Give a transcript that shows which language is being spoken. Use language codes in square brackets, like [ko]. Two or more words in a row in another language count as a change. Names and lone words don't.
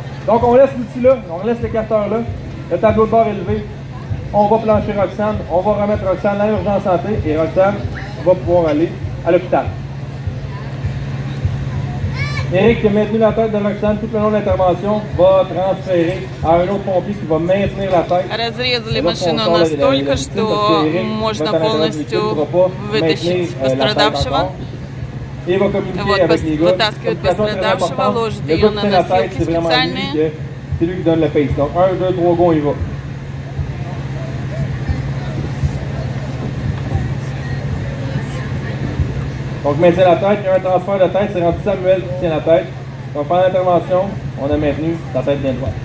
[fr] Donc on laisse l'outil là, on laisse l'écarteur là, le tableau de bord élevé. On va plancher Roxane, on va remettre Roxane à l'urgence santé et Roxane va pouvoir aller à l'hôpital. Eric qui a maintenu la tête de Roxane tout le long de l'intervention va transférer à un autre pompier qui va maintenir la tête. [ru] Разрезали машину настолько, что можно полностью вытащить пострадавшего. Вот, вытаскивают пострадавшего, ложат ее на носилки специальные. [fr] C'est lui qui donne le pace. Donc 1, 2, 3 go, il va. Donc maintient la tête, il y a un transfert de tête, c'est rendu Samuel qui tient la tête. Donc pendant l'intervention, on a maintenu la tête bien droite.